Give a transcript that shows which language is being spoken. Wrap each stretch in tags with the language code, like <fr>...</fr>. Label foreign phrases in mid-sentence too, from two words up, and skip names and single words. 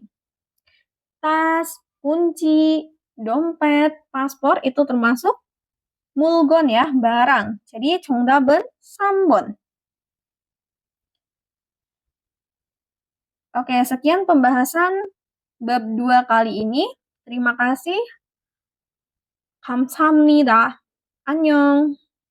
<id>Tas, kunci, dompet, paspor itu termasuk mulgon ya, barang. Jadi</id> <ko>정답은 3번.</ko> <id>Oke, sekian pembahasan bab 2 kali ini. Terima kasih.</id> <ko>감사합니다. 안녕.</ko>